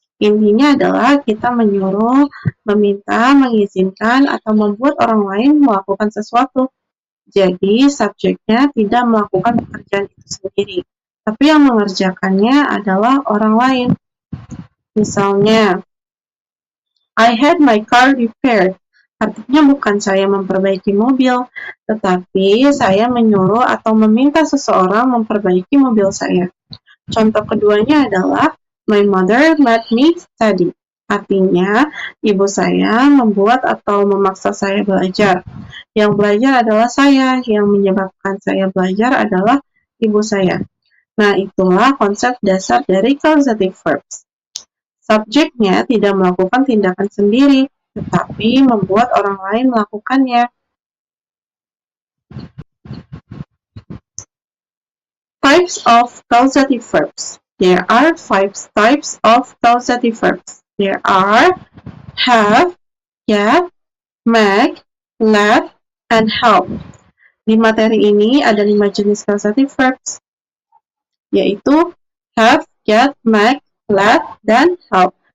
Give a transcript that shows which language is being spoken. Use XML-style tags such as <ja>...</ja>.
<id>Intinya adalah kita menyuruh, meminta, mengizinkan, atau membuat orang lain melakukan sesuatu. Jadi, subjeknya tidak melakukan pekerjaan itu sendiri, tapi yang mengerjakannya adalah orang lain. Misalnya,</id> <en>I had my car repaired.</en> <id>Artinya bukan saya memperbaiki mobil, tetapi saya menyuruh atau meminta seseorang memperbaiki mobil saya. Contoh keduanya adalah</id> <en>my mother made me study.</en> <id>Artinya, ibu saya membuat atau memaksa saya belajar. Yang belajar adalah saya, yang menyebabkan saya belajar adalah ibu saya. Nah, itulah konsep dasar dari causative verbs. Subjeknya tidak melakukan tindakan sendiri, tetapi membuat orang lain melakukannya.</id> <en>Types of causative verbs. There are 5 types of causative verbs. There are have, get, make, let, and help.</en> <id>Di materi ini ada 5 jenis causative verbs, yaitu have, get, make, let, dan help.</id>